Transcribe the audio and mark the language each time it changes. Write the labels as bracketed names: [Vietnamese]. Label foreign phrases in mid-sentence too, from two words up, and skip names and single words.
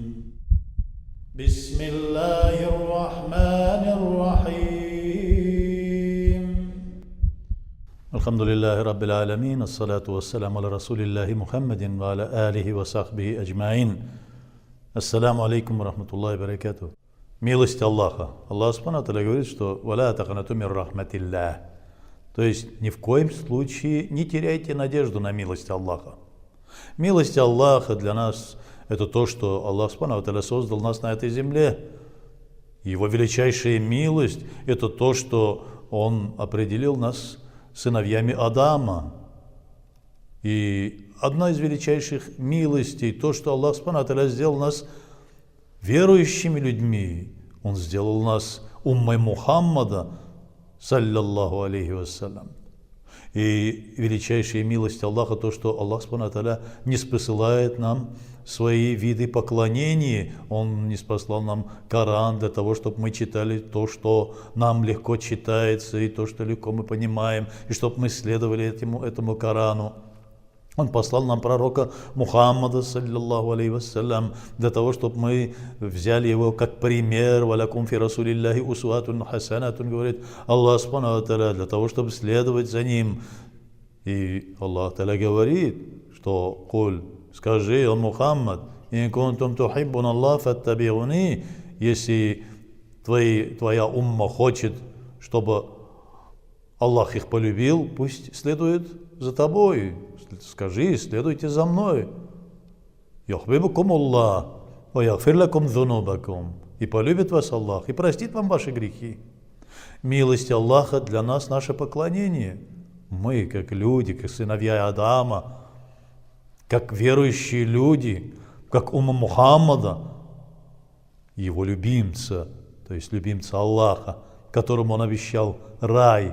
[Arabic] بسم الله الرحمن الرحيم. الحمد لله رب العالمين. الصلاة والسلام على رسول الله محمد وعلى آله وصحبه أجمعين. السلام عليكم رحمة الله بركاته. [Russian] Милость Аллаха. [Arabic] الله سبحانه وتعالى [Russian] говорит, что [Arabic] «ولا تقنطوا من رحمة الله». [Russian] То есть ни в коем случае не теряйте надежду на милость Аллаха. Милость Аллаха для нас – это то, что [Arabic] الله سبحانه وتعالى [Russian] создал нас на этой земле. Его величайшая милость – это то, что Он определил нас сыновьями Адама. И одна из величайших милостей, то, что [Arabic] الله سبحانه وتعالى [Russian] сделал нас верующими людьми. Он сделал нас уммой Мухаммада, [Arabic] صلى الله عليه وسلم. [Russian] И величайшая милость Аллаха, то, что [Arabic] الله سبحانه وتعالى [Russian] не спосылает нам свои виды поклонений. Он не спаслал нам Коран для того, чтобы мы читали то, что нам легко читается, и то, что легко мы понимаем, и чтобы мы следовали этому Корану. Он послал нам пророка Мухаммада, [Arabic] صلى الله عليه وسلم, [Russian] для того, чтобы мы взяли его как пример. [Arabic] «ولكم في رسول الله أسوة حسنة», говорит الله سبحانه وتعالى, [Russian] для того, чтобы следовать за ним. [Arabic] И الله تعالى [Russian] говорит, что [Arabic] «Куль», [Russian] скажи, он Мухаммад, [Arabic] «إن كنتم تحبون الله فاتبعوني», [Russian] если твоя умма хочет, чтобы Аллах их полюбил, пусть следует за тобой. Скажи, следуйте за мной. [Arabic] «يحببكم الله ويغفر لكم ذنوبكم». [Russian] И полюбит вас Аллах, и простит вам ваши грехи. Милость Аллаха для нас наше поклонение. Мы, как люди, как сыновья Адама, как верующие люди, как умма Мухаммада, его любимца, то есть любимца Аллаха, которому он обещал рай.